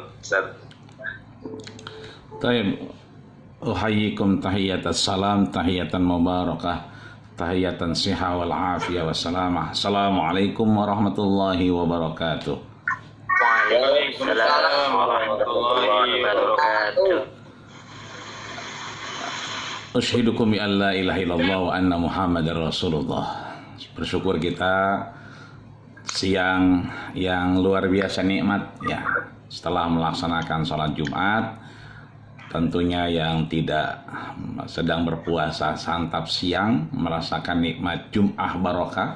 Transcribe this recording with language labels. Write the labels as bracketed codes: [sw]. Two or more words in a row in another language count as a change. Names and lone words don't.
[ar] Ustaz. طيب، أحييكم تحية سلام، تحية مباركة، تحية صحة والعافية والسلامة. السلام عليكم ورحمة الله وبركاته. وعليكم السلام ورحمة الله وبركاته. أشهدكم بأن لا إله إلا الله وأن محمدا رسول الله. [id] Bersyukur kita siang yang luar biasa nikmat ya, setelah melaksanakan sholat Jumat. Tentunya yang tidak sedang berpuasa santap siang merasakan nikmat Jum'ah barokah.